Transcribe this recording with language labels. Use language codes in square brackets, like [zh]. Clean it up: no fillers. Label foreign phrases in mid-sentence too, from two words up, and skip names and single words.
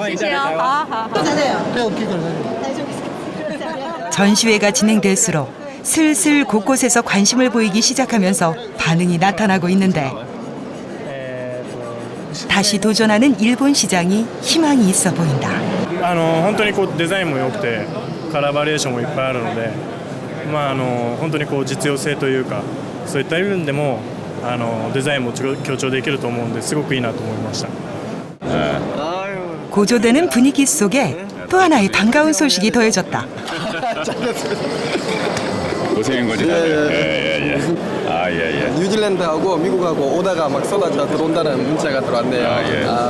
[ko] 전시회가 진행될수록 슬슬 곳곳에서 관심을 보이기 시작하면서 반응이 나타나고 있는데 다시 도전하는 일본 시장이 희망이 있어 보인다. [ja] 本当にこうデザインも良くてカラーバリエーションもいっぱいあるので、本当にこう実用性というかそういった部分でもデザインも強調できると思うんですごくいいなと思いました。 [ko] 고조되는 분위기 속에 또 하나의 반가운 소식이 더해졌다. 고생한 거지. 뉴질랜드하고 미국하고 오다가 막 쏟아져 들어온다는 문자가 들어왔네요.